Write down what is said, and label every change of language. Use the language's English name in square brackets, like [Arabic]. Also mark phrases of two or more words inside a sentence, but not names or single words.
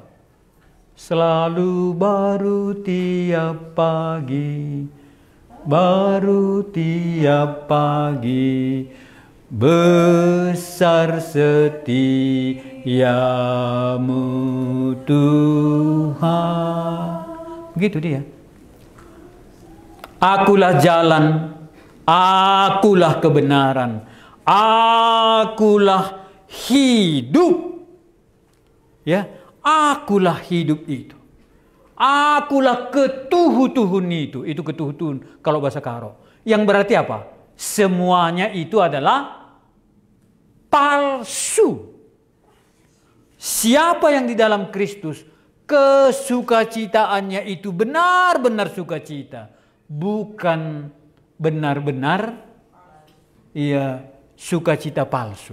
[Indonesian] Selalu baru tiap pagi, baru tiap pagi, besar setiamu Tuhan. Begitu dia. Akulah jalan, akulah kebenaran, akulah hidup. Ya, akulah hidup itu. Akulah ketuhu-tuhun itu. Itu ketuhu-tuhun kalau bahasa Karo. Yang berarti apa? Semuanya itu adalah palsu. Siapa yang di dalam Kristus, kesukacitaannya itu benar-benar sukacita. Bukan benar-benar sukacita palsu.